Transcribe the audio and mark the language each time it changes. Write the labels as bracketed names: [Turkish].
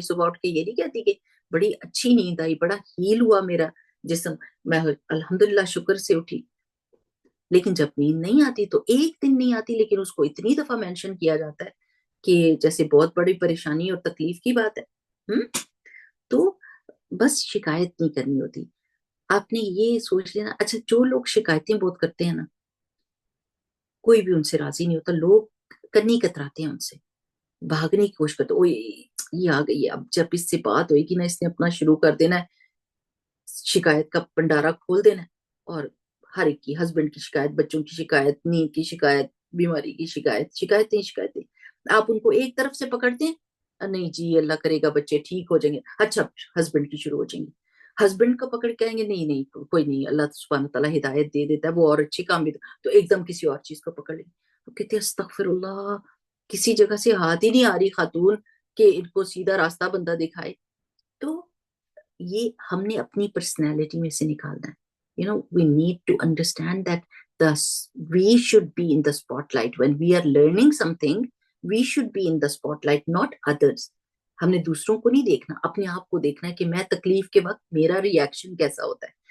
[Urdu] صبح اٹھ کے یہ نہیں کہتی کہ بڑی اچھی نیند آئی، بڑا ہیل ہوا میرا جسم، میں الحمدللہ شکر سے اٹھی. لیکن جب نیند نہیں آتی تو ایک دن نہیں آتی لیکن اس کو اتنی دفعہ مینشن کیا جاتا ہے کہ جیسے بہت بڑی پریشانی اور تکلیف کی بات ہے. تو بس شکایت نہیں کرنی ہوتی. آپ نے یہ سوچ لینا. اچھا جو لوگ شکایتیں بہت کرتے ہیں نا، کوئی بھی ان سے راضی نہیں ہوتا، لوگ کنی کتراتے ہیں ان سے، بھاگنے کی کوشش کرتے. اوے یہ آ گئی ہے، اب جب اس سے بات ہوئے گی نا اس نے اپنا شروع کر دینا ہے، شکایت کا پنڈارا کھول دینا ہے، اور ہر ایک کی، ہسبینڈ کی شکایت، بچوں کی شکایت، نیند کی شکایت، بیماری کی شکایت، شکایتیں. آپ ان کو ایک طرف سے پکڑتے ہیں، نہیں جی اللہ کرے گا بچے ٹھیک ہو جائیں گے، اچھا ہسبینڈ کی شروع ہو جائیں گے، ہسبینڈ کو پکڑ کے کہیں گے نہیں نہیں کوئی نہیں، اللہ سبحانہ تعالیٰ ہدایت دے دیتا ہے، وہ اور اچھی کام بھی تو ایک دم کسی اور چیز کو پکڑ لیں. تو کہتے ہیں استغفر اللہ، کسی جگہ سے ہاتھ ہی نہیں آ رہی خاتون کہ ان کو سیدھا راستہ بندہ دکھائے. تو یہ ہم نے اپنی پرسنالٹی میں سے نکالنا ہے. [English] We need to understand that we should be in the spotlight. When we are learning something, we should be in the spotlight, not others. [Urdu] ہم نے دوسروں کو نہیں دیکھنا، اپنے آپ کو دیکھنا ہے کہ میں تکلیف کے وقت میرا ری ایکشن کیسا ہوتا ہے.